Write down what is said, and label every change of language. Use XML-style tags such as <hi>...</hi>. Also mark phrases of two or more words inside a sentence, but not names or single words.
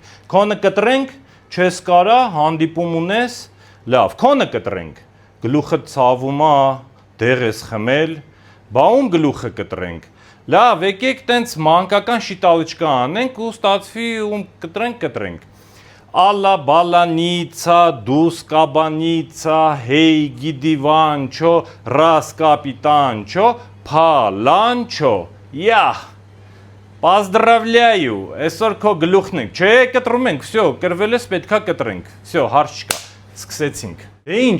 <hy>Քոնը կտրենք, չես կարա, հանդիպում ունես, լավ, քոնը կտրենք։ Գլուխը ցավում է, դեղ ես խմել, բա ում գլուխը կտրենք։ Լավ, եկեք տենց մանկական շիտալիչկա անենք ու ստացվի ում կտրենք։ Alla balanitsa, dus kabanitsa, hei gidivancho, ras kapitancho, palancho. Я.</hy> <ru>Поздравляю.</ru> <hy>Այսօր քո գլուխն ենք։ Չէ, կտրում ենք, всё, կրվել ես, պետքա կտրենք։ Всё, հարց չկա։ Սկսեցինք։ Դե ինչ,</hy>